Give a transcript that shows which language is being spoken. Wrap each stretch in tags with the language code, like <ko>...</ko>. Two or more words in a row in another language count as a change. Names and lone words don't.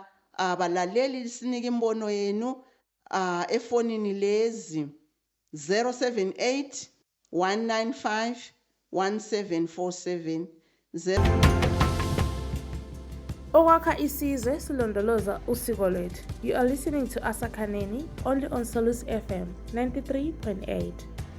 <nd>Abalaleli lisinike imbono yenu efonini lezi 078 195 1747. Okwakha isizwe silondoloza usiko lwethu.</nd> <en>You are listening to Asakhaneni only on Salus FM 93.8.</en>